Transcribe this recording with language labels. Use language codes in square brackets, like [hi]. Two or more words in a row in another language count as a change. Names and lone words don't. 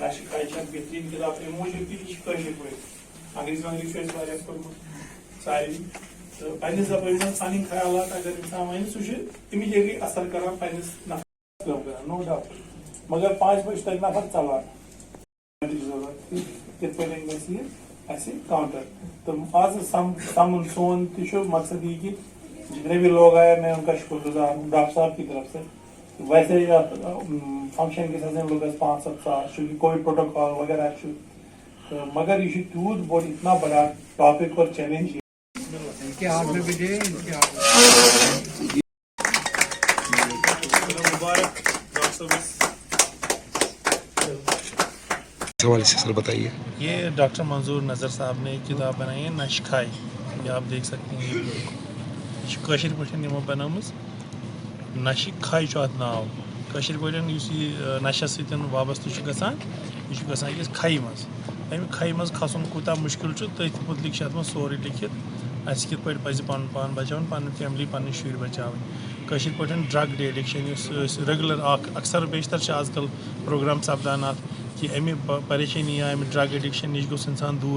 [ks] نشہٕ کھاے چھےٚ بہتریٖن کِتاب اَمہِ موٗجوٗب تہِ یہِ چھِ کٲشِر پٲٹھۍ انگریٖزی وانگریٖزی چھُ اَسہِ واریاہ کوٚرمُت سارے تو پنس زبان منٛز پنٕنۍ خیالات اگر انسان ونہِ سُہ چھُ اِمیٖڈیٹلی اثر کران پنس نفرس کٲم کران [en] no doubt [ks] مگر 5 بجے تک نفر ژلان ضرورت کِتھ پٲٹھۍ گژھِ یہِ اَسہِ کاؤنٹر تو آز سمن سون تہِ چھُ [ur] مقصد یہِ کہ جتنے بھی لوگ آئے میں ان کا شکر گزار ہوں ڈاکٹر صاحب کی طرف سے ویسے فنکشن کے ساتھ لوگ 5-7 ساس چونکہ کووڈ پروٹوکال وغیرہ مگر یہ [ks] تیوت بوڑ [ur] اتنا بڑا ٹاپک اور چیلنج مبارک ڈاکٹر صاحب حوالے سے سر بتائیے. یہ ڈاکٹر منظور نظر صاحب نے ایک کتاب بنائی ہے نش کھائی یہ آپ دیکھ سکتے ہیں [ks] یہ کٲشِر پٲٹھۍ یِمو بنٲومٕژ نشہِ کھاے چھُ اتھ ناو کٲشِر پٲٹھۍ یُس یہِ نشس سۭتۍ وابستہٕ چھُ گژھان یہِ چھُ گژھان أکِس کھَیہِ منٛز اَمہِ کھَیہِ منٛز کھسُن کوٗتاہ مُشکِل چھُ تٔتھۍ مُتعلِق چھُ اتھ منٛز سورُے لیکھِتھ اَسہِ کِتھ پٲٹھۍ پَزِ پَنُن پان بچاوُن پَنٕنۍ فیملی پَنٕنۍ شُرۍ بچاوٕنۍ کٲشِر پٲٹھۍ [en] drug de-addiction [ks] یُس أسۍ ریگوٗلر اکھ اکثر بیشتر چھِ آز کل پروگرام سپدان اَتھ کہ اَمہِ پریشٲنی یا اَمہِ [en] drug addiction [ks] نِش گوٚژھ اِنسان دوٗر